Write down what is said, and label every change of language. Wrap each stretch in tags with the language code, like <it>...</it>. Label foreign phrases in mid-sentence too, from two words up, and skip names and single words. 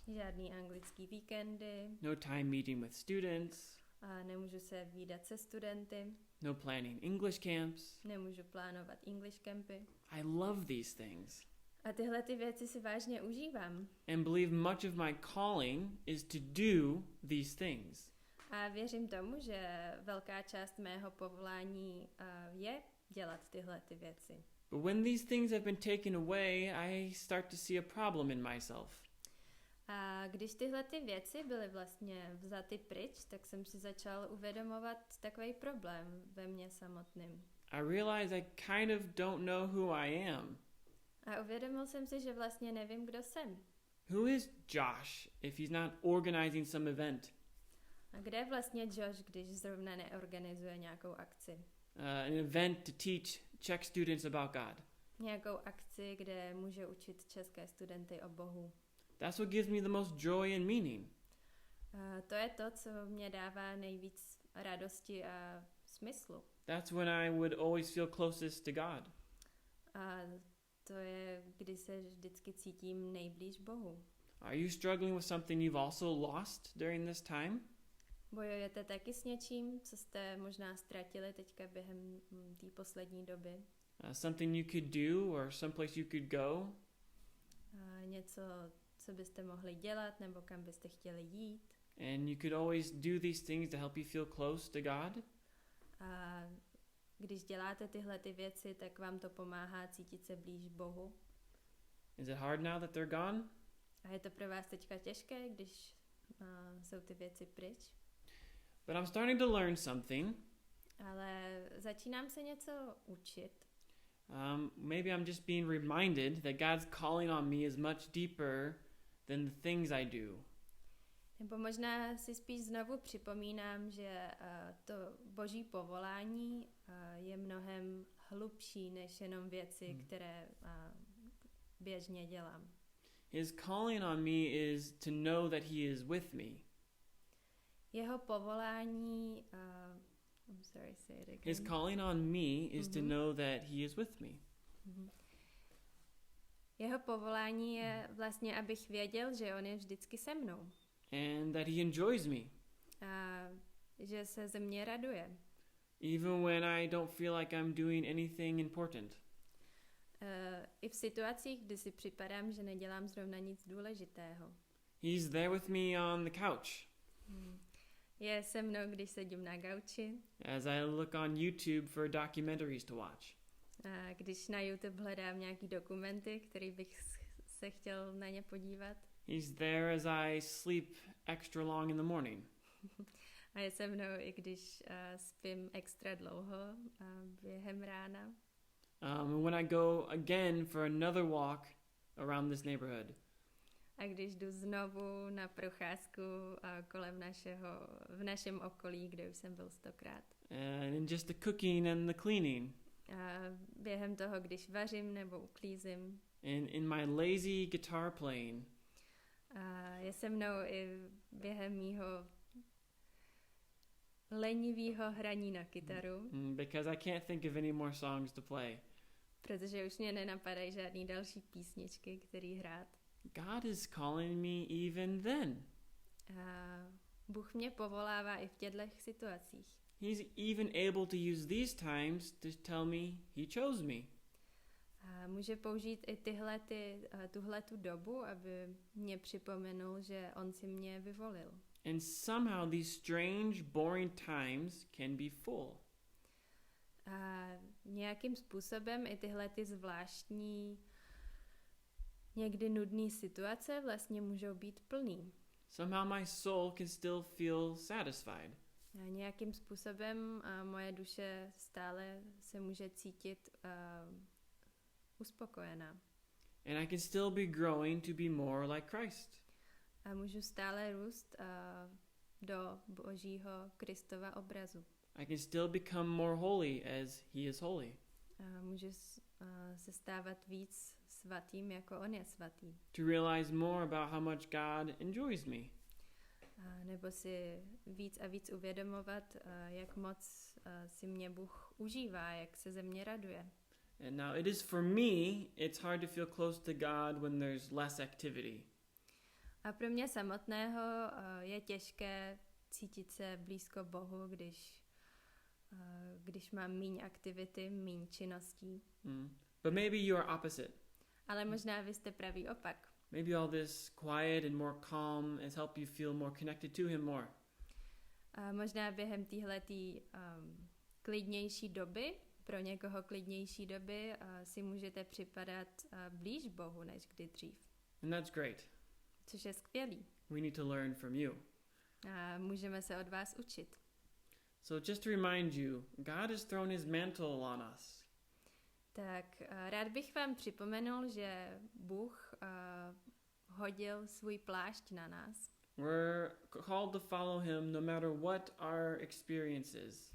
<cs>Žádný anglický víkendy.</cs> <en>No time meeting with students.</en> <cs>Nemůžu se vídat se studenty.</cs> <en>No planning English camps.</en> <cs>Nemůžu plánovat English campy.</cs> <en>I love these things.</en> <cs>A tyhle ty věci si vážně užívám.</cs> <en>And believe much of my calling is to do these things.</en> <cs>A věřím tomu, že velká část mého povolání je dělat tyhle ty věci.</cs> <en>But when these things have been taken away, I start to see a problem in myself.</en> <cs>A když tyhle ty věci byly vlastně vzaty pryč, tak jsem si začal uvědomovat takový problém ve mně samotným.</cs> <en>I realize I kind of don't know who I am.</en> <cs>A uvědomil jsem si, že vlastně nevím, kdo jsem.</cs> <en>Who is Josh if he's not organizing some event?</en> <cs>A kde je vlastně Josh, když zrovna neorganizuje nějakou akci?</cs> <en>An event to teach Czech students about God.</en> <cs>Nějakou akci, kde může učit české studenty o Bohu.</cs> <en>That's what gives me the most joy and meaning.</en> <cs>To je to, co mě dává nejvíc radosti a smyslu.</cs> <en>That's when I would always feel closest to God.</en> <cs>A to je, kdy se vždycky cítím nejblíž Bohu.</cs> <en>Are you struggling with something you've also lost during this time?</en> <cs>Bojujete taky s něčím, co jste možná ztratili teďka během té poslední doby?</cs> <en>Something you could do or someplace you could go?</en> <cs>Něco, co byste mohli dělat nebo kam byste chtěli jít?</cs> <en>And you could always do these things to help you feel close to God?</en> <cs>A když děláte tyhle ty věci, tak vám to pomáhá cítit se blíž Bohu.</cs> <en>Is it hard now that they're gone?</en> <cs>A je to pro vás teďka těžké, když jsou ty věci pryč?</cs> <en>But I'm starting to learn something.</en> <cs>Ale začínám se něco učit.</cs> <en>Maybe I'm just being reminded that God's calling on me is much deeper than the things I do.</en> <cs>Nebo možná si spíš znovu připomínám, že to boží povolání je mnohem hlubší než jenom věci, které běžně dělám.</cs> <en>His calling on me is to know that he is with me.</en> <cs>Jeho povolání</cs> <en>I'm sorry, say it again. His calling on me is to know that he is with me.</en> <cs>Jeho povolání je vlastně, abych věděl, že on je vždycky se mnou.</cs> <en>And that he enjoys me.</en> <cs>A že se ze mě raduje.</cs> <en>Even when I don't feel like I'm doing anything important.</en> <cs>I v situacích, kdy si připadám, že nedělám zrovna nic důležitého.</cs> <en>He's there with me on the couch.</en> <cs>Je se mnou, když sedím na gauči.</cs> <en>As I look on YouTube for documentaries to watch.</en> <cs>A když na YouTube hledám nějaký dokumenty, který bych se chtěl na ně podívat.</cs> <en>He's there as I sleep extra long in the morning.</en> <cs>A je se mnou, i když spím extra dlouho během rána.</cs> <en>And when I go again for another walk around this neighborhood.</en> <cs>A když jdu znovu na procházku kolem v našem okolí, kde už jsem byl 100krát.</cs> <en>And just the cooking and the cleaning.</en> <cs>A během toho, když vařím nebo uklízím.</cs> <en>and in my lazy guitar playing.</en> <cs>A je se mnou i během mýho lenivého hraní na kytaru,</cs> <en>Because I can't think of any more songs to play.</en> <cs>protože už mě nenapadají žádný další písničky, který hrát.</cs> <en>God is calling me even then.</en> <cs>A Bůh mě povolává i v těchto situacích.</cs> <en>He's even able to use these times to tell me he chose me.</en> <cs>A může použít i tuhletu dobu, aby mě připomenul, že on si mě vyvolil.</cs> <en>And somehow these strange, boring times can be full.</en> <cs>A nějakým způsobem i ty zvláštní, někdy nudné situace vlastně můžou být plný.</cs> <en>Somehow my soul can still feel satisfied.</en> <cs>A nějakým způsobem moje duše stále se může cítit uspokojená.</cs> <en>And I can still be growing to be more like Christ.</en> <cs>A můžu stále růst do Božího Kristova obrazu.</cs> <en>I can still become more holy as he is holy.</en> <cs>A můžu se stávat víc svatým, jako on je svatý.</cs> <en>To realize more about how much God enjoys me.</en> <cs>Nebo si víc a víc uvědomovat, jak moc si mě Bůh užívá, jak se ze mě raduje.</cs> <en>And now it is for me, it's hard to feel close to God when there's less activity.</en> <cs>A pro mě samotného je těžké cítit se blízko Bohu, když mám míň aktivity, míň činností.</cs> <en>But maybe you are opposite.</en> <cs>Ale možná vy jste pravý opak.</cs> <en>Maybe all this quiet and more calm has helped you feel more connected to him more.</en> <cs>A možná během téhletý klidnější doby, pro někoho klidnější doby, si můžete připadat blíž Bohu než kdy dřív.</cs> <en>And that's great.</en> <cs>Což je skvělý.</cs> <en>We need to learn from you.</en> <cs>A můžeme se od vás učit.</cs> <en>So just to remind you, God has thrown his mantle on us.</en> <cs>Tak rád bych vám připomenul, že Bůh hodil svůj plášť na nás.</cs> <en>We're called to follow him no matter what our experiences.</en>